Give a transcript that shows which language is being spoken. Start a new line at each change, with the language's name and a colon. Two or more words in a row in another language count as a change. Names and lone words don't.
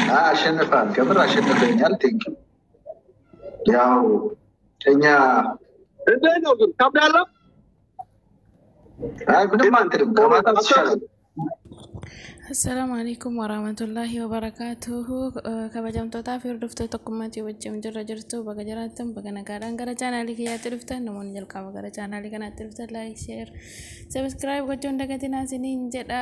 Amharic: አሸንፋል። ከምር አሸንፈኛል።
English: thank you
Amharic: እኛ እንዴት ነው ግን ከብዳለሁ? ምንም አንተም ከማታ ይሻላል።
Arabic: السلام عليكم ورحمة الله وبركاته.
Oromo: Kabajamtoota fi hordoftoota kummatii wajjin jirra jirtu baga jiraattan baga nagaadhaan gara chaanaalii kiyyaatti dhuftan namoonni jalqaba gara chaanaalii kanaatti dhuftan
English: like share subscribe
Oromo: gochuun dagatinaa isiniin jedha.